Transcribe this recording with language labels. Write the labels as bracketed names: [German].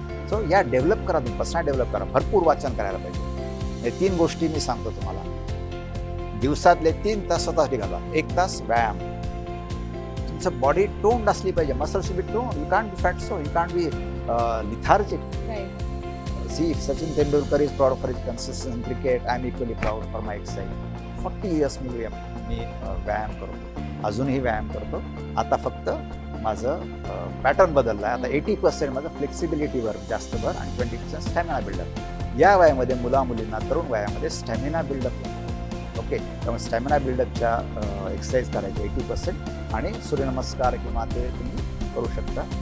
[Marathi] So या develop करा, तुम्ही पर्सनल डेव्हलप करा. भरपूर वाचन करायला पाहिजे. हे 3 गोष्टी मी सांगतो तुम्हाला. दिवसातले 3 तास स्वतःसाठी घालवा. 1 तास व्यायाम. तुमचं बॉडी टोन्ड असली पाहिजे. [English] Muscles be toned. You can't be fat, so you can't be lethargic. See, Sachin Tendulkar is proud for his consistent cricket. I am equally proud for my exercise. [Marathi] 40 years मी व्यायाम करतो, अजूनही व्यायाम करतो. आता फक्त माझं पॅटर्न बदलला आहे. आता 80% माझं फ्लेक्सिबिलिटीवर जास्त भर आणि 20% स्टॅमिना बिल्डअप. या वयामध्ये मुलींना तरुण वयामध्ये स्टॅमिना बिल्डअप होतो. ओके, त्यामुळे स्टॅमिना बिल्डअपच्या एक्सरसाइज करायचे 80% आणि सूर्यनमस्कार किंवा ते तुम्ही करू शकता.